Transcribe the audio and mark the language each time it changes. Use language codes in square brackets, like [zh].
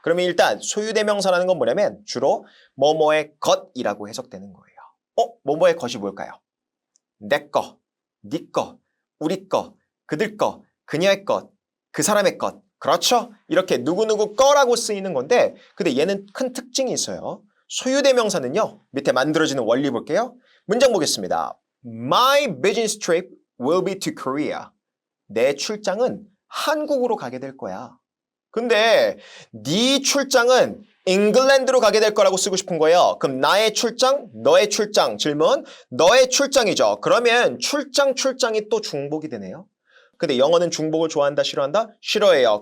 [ko] 그러면 일단 소유대명사라는 건 뭐냐면 주로 뭐뭐의 것이라고 해석되는 거예요. 뭐뭐의 것이 뭘까요? 내 거, 네 거, 우리 거, 그들 거, 그녀의 것, 그 사람의 것. 그렇죠? 이렇게 누구누구 거라고 쓰이는 건데 근데 얘는 큰 특징이 있어요. 소유대명사는요. 밑에 만들어지는 원리 볼게요. 문장 보겠습니다. [en] My business trip will be to Korea. [ko] 내 출장은 한국으로 가게 될 거야. 근데 네 출장은 잉글랜드로 가게 될 거라고 쓰고 싶은 거예요. 그럼 나의 출장, 너의 출장. 질문, 너의 출장이죠. 그러면 출장이 또 중복이 되네요. 근데 영어는 중복을 좋아한다, 싫어한다? 싫어해요.